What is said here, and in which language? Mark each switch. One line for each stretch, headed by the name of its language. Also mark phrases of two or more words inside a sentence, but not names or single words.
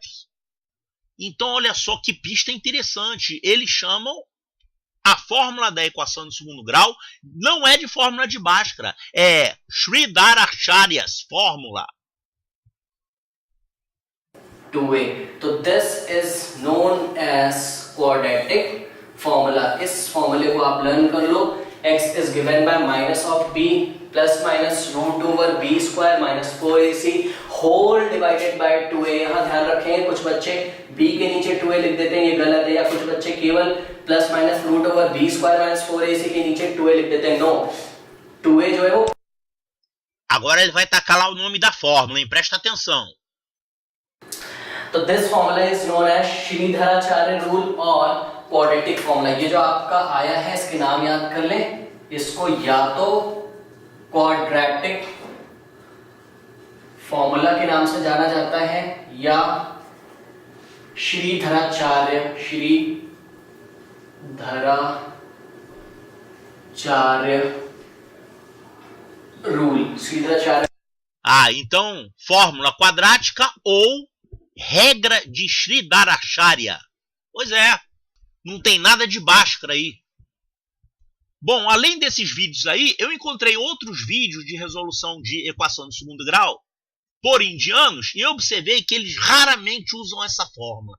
Portuguese: Então olha só que pista interessante. Eles chamam a fórmula da equação de segundo grau não é de fórmula de Bhaskara, é Sridharacharya's fórmula.
English: 2a. So this is known as quadratic formula.
Hindi: इस फॉर्मूले को आप लर्न कर लो.
English: X is given by minus of b plus minus root over b square minus 4ac whole divided by 2a.
Hindi: यहाँ ध्यान रखें कुछ बच्चे b के नीचे 2a लिख देते हैं, ये गलत है. या कुछ बच्चे केवल
English: plus minus root over b square minus 4ac
Hindi: के नीचे 2a लिख देते हैं. No, 2a जो है वो.
Portuguese: Agora ele vai tacar lá o nome da fórmula, hein? Presta atenção.
English: तो this formula is known as श्रीधराचार्य rule और quadratic formula.
Hindi: ये जो आपका आया है इसके नाम याद कर लें. इसको या तो
English: quadratic formula
Hindi: के नाम से जाना जाता है या श्रीधराचार्य rule. श्रीधराचार्य.
Portuguese: Ah, então fórmula quadrática ou regra de Sridharacharya. Pois é, não tem nada de Bhaskara aí. Bom, além desses vídeos aí, eu encontrei outros vídeos de resolução de equação de segundo grau por indianos e eu observei que eles raramente usam essa fórmula.